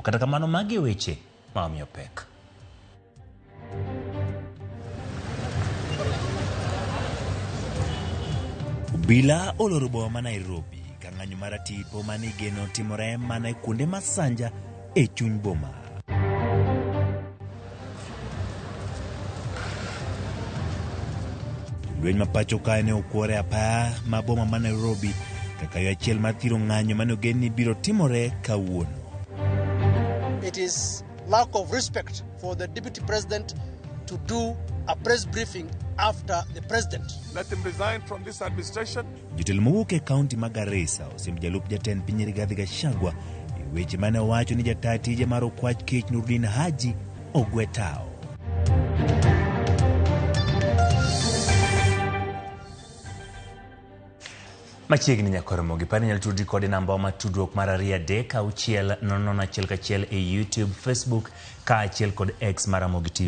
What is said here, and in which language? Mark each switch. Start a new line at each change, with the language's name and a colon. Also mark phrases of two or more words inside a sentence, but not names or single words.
Luo (Kenya and Tanzania): Kata kamano magi weche ma omiyo pek. Bila oloro boma ma Nairobi ka ng'anyo mar tipo mane igeno timore mana e kuonde masanja e chuny boma. Lweny ma pacho kae ne okwore apaya ma boma ma Nairobi kaka yo achiel mar thiro ng'anyo mane ogen ni biro timore kawuono.
English: It is lack of respect for the deputy president to do a press briefing after the president. Let him resign from this administration.
Luo (Kenya and Tanzania): Jotelo mowuok e kaunti ma Garissa osiem jalup jatend piny Rigathi Gachagua e weche mane owacho ni jataa tije mar okwach kech Nurdin Haji ogwe tao. Machiegni nyakoromogi pani nyalo tudri kode namba ma tudruok mar 2-6-0-1 e YouTube, Facebook kaachiel kod X mar Ramogi TV.